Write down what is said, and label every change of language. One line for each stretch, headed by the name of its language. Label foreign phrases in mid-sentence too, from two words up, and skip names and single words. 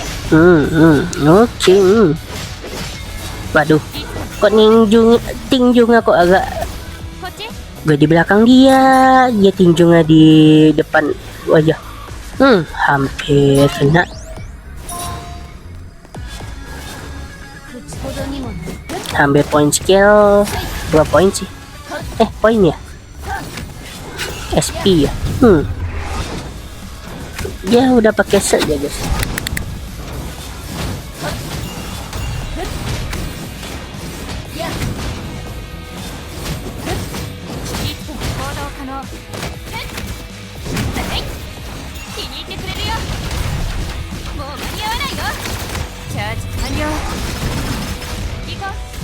Indonesian: Oke. Waduh, kok tinjunya kok agak
Japanese: こっち
Indonesian: gue di belakang dia tinjunya di depan wajah. Hampir kena.
Japanese: 口ほどにもない
Indonesian: Hampir poin skill. 2 poin sih. Poin ya? SP ya? Dia udah pakai set ya guys.
Japanese: いつでも行動可能はい気に入ってくれるよもう間に合わないよチャージ完了行こう